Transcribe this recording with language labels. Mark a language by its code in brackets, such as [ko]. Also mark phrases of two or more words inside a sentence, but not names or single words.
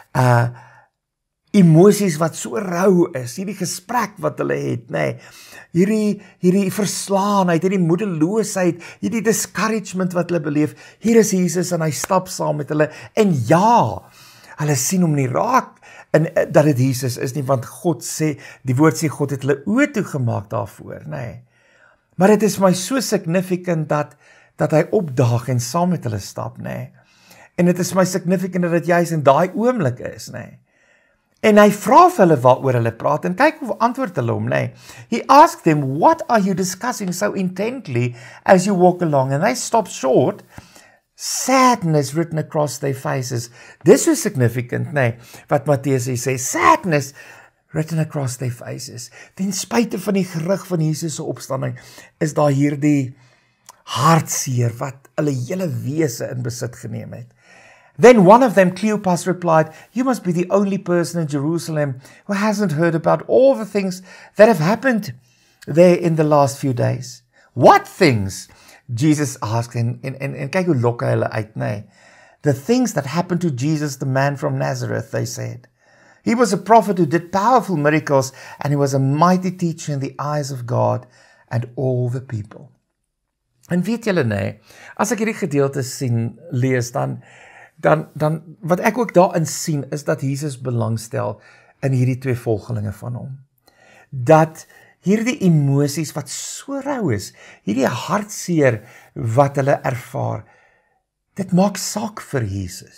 [af] emosies wat so rou is, hierdie gesprek wat hulle het, nee, hierdie verslaanheid, hierdie moedeloosheid, hierdie discouragement wat hulle beleef, hier is Jesus en hy stap saam met hulle, en ja, hulle sien hom nie raak, en dat dit Jesus is nie, want God sê, die woord sê, God het hulle oë toegemaak daarvoor, nee. Maar dit is my so significant dat hy opdaag en saam met hulle stap, nee. En dit is my significant dat dit juist in daai oomblik is, nee. En hy vra vir hulle waaroor hulle praat, en kyk hoe antwoord hulle hom, nee. [en] He asked them, what are you discussing so intently as you walk along? And they stopped short, sadness written across their faces. This is significant, [af] nee, wat Mattheus sê, [en] sadness written across their faces. [af] Ten spyte van die gerug van Jesus se opstanding, is daar hierdie hartseer wat hulle hele wese in besit geneem het. [en] Then one of them, Cleopas, replied, you must be the only person in Jerusalem who hasn't heard about all the things that have happened there in the last few days. What things? Jesus asked, [af] en kyk hoe lok hy hulle uit, nee. [en] The things that happened to Jesus, the man from Nazareth, they said. He was a prophet who did powerful miracles, and he was a mighty teacher in the eyes of God and all the people. [af] En weet julle, nee, as ek hierdie gedeelte sien, lees, dan wat ek ook daarin sien, is dat Jesus belangstel in hierdie twee volgelinge van hom. Dat hierdie emosies wat so rou is, hierdie hartseer wat hulle ervaar, dit maak saak vir Jesus.